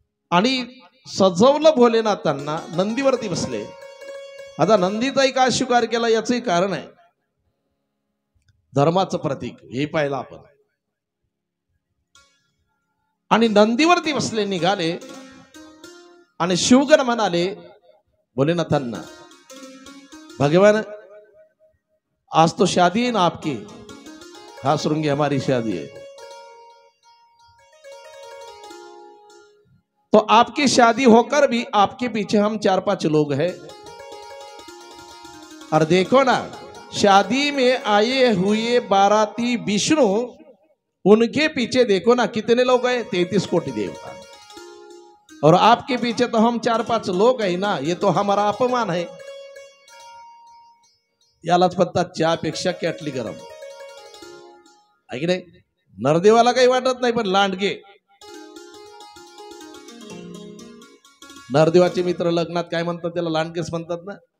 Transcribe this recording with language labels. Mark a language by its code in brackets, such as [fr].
[mr] आणि सजवलं भोलेनाथांना, नंदीवरती बसले. आता नंदीचाही का स्वीकार केला याचंही कारण आहे, धर्माचं प्रतीक हे पाहिलं आपण. आणि नंदीवरती बसले, निघाले. आणि शिवगण म्हणाले भोलेनाथांना [hi] भगवान आज तो शादी है ना आपकी, हाँ श्रृंगी हमारी शादी है, तो आपकी शादी होकर भी आपके पीछे हम 4-5 लोग हैं. और देखो ना शादी में आए हुए बाराती विष्णु, उनके पीछे देखो ना कितने लोग हैं, 33 कोटि देवता. और आपके पीछे तो हम 4-5 लोग हैं ना, ये तो हमारा अपमान है. [mr] यालाच म्हणतात चहापेक्षा कॅटली गरम, आहे की नाही. नरदेवाला काही वाटत नाही, पण लांडगे, नरदेवाचे मित्र लग्नात काय म्हणतात त्याला, लांडगेच म्हणतात ना.